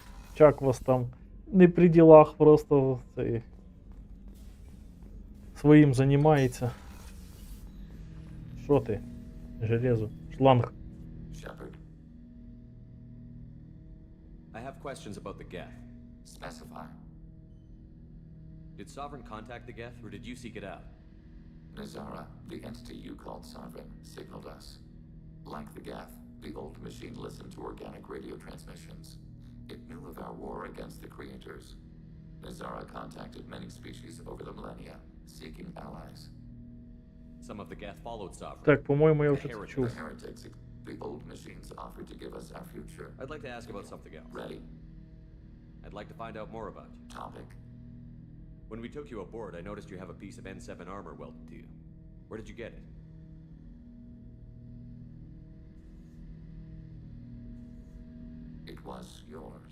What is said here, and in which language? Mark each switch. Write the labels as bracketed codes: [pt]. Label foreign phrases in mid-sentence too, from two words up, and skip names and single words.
[uk] Чак вас там не при ділах, просто цей, своїм займається. Що ти? Железо. Шланг. [en] Shepard, I have questions about the Geth. specify. Did Sovereign contact the Geth, or did you seek it out? Nazara, the entity you called Sovereign, signaled us. Like the Geth, the old machine listened to organic radio transmissions. It knew of our war against the creators. Nazara contacted many species over the millennia, seeking allies. Some of the Geth followed Sovereign. [uk] Так, по-моєму, я вже [en] The [uk] це чув. [en] heretics, the old machines offered to give us our future. I'd like to ask about something else. Ready? I'd like to find out more about you. Topic. When we took you aboard, I noticed you have a piece of N7 armor welded to you. Where did you get it? It was yours.